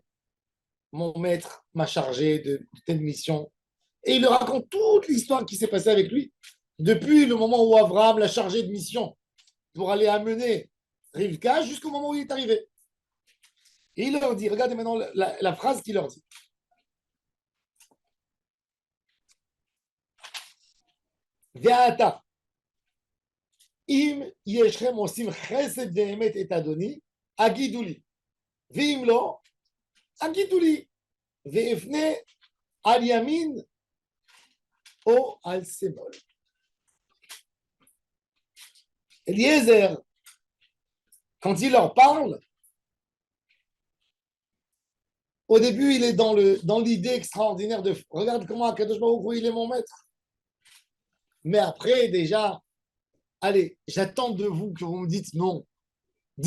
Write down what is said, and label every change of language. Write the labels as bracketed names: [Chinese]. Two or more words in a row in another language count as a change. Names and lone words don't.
[French] Mon maître m'a chargé de telle mission. Et il leur raconte toute l'histoire qui s'est passée avec lui depuis le moment où Abraham l'a chargé de mission pour aller amener Rivka jusqu'au moment où il est arrivé. Et il leur dit, regardez maintenant la phrase qu'il leur dit. [Hebrew] ועתה, אם ישכם עושים חסד ואמת את אדוני, הגידו לי. ואם לא, הגידו לי. ואפנה על ימין או על שמאל. [French] Eliezer, quand il leur parle, au début, il est dans l'idée extraordinaire de regarde comment Akadosh Baruch Hu, il est mon maître. Mais après, déjà, allez, j'attends de vous que vous me dites non.